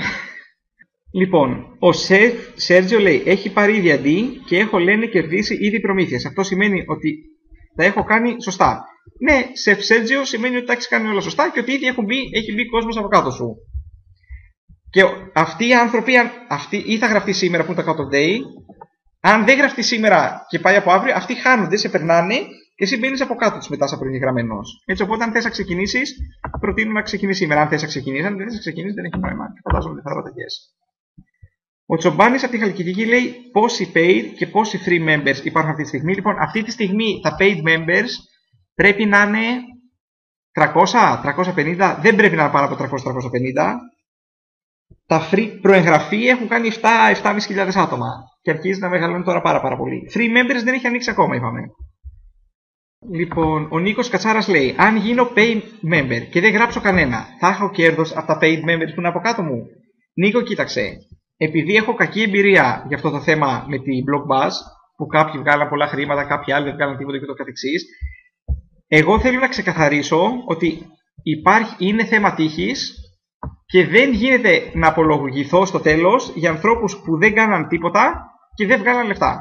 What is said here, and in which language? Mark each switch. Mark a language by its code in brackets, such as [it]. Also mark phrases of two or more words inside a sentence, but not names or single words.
[el] Λοιπόν, ο Σέρτζιο λέει: έχει πάρει ήδη αντί και έχω, λένε, κερδίσει ήδη προμήθειες. Αυτό σημαίνει ότι τα έχω κάνει σωστά. Ναι, Σέρτζιο σημαίνει ότι τα έχει κάνει όλα σωστά και ότι ήδη έχει μπει κόσμος από κάτω σου. Και αυτοί οι άνθρωποι, ή θα γραφτεί σήμερα που είναι το [en] cut-off day, [el] αν δεν γραφτεί σήμερα και πάει από αύριο, αυτοί χάνονται, σε περνάνε και εσύ μπαίνεις από κάτω τους μετά σαν προηγεγραμμένος. Έτσι, οπότε αν θες να ξεκινήσεις, προτείνω να ξεκινήσεις σήμερα. Αν θες να ξεκινήσεις, αν δεν θες να ξεκινήσεις, δεν έχει νόημα. Φαντάζομαι ότι θα ρωταγές. Ο Τσομπάνης από τη Χαλκιδική λέει πόσοι paid και πόσοι [en] free members [el] υπάρχουν αυτή τη στιγμή. Λοιπόν, αυτή τη στιγμή τα [en] paid members [el] πρέπει να είναι 300-350, δεν πρέπει να είναι πάνω από 300-350. Τα free προεγγραφή έχουν κάνει 7-7.500 άτομα και αρχίζει να μεγαλώνει τώρα πάρα πολύ. [en] Free members [el] δεν έχει ανοίξει ακόμα, είπαμε. Λοιπόν, ο Νίκος Κατσάρας λέει, αν γίνω [en] paid member [el] και δεν γράψω κανένα, θα έχω κέρδος από τα [en] paid members [el] που είναι από κάτω μου. Νίκο, κοίταξε, επειδή έχω κακή εμπειρία για αυτό το θέμα με τη Blockbuzz, που κάποιοι βγάλαν πολλά χρήματα, κάποιοι άλλοι δεν βγάλαν τίποτα και το καθεξής, εγώ θέλω να ξεκαθαρίσω ότι είναι θέμα τύχης και δεν γίνεται να απολογηθώ στο τέλος για ανθρώπους που δεν κάναν τίποτα και δεν βγάλαν λεφτά.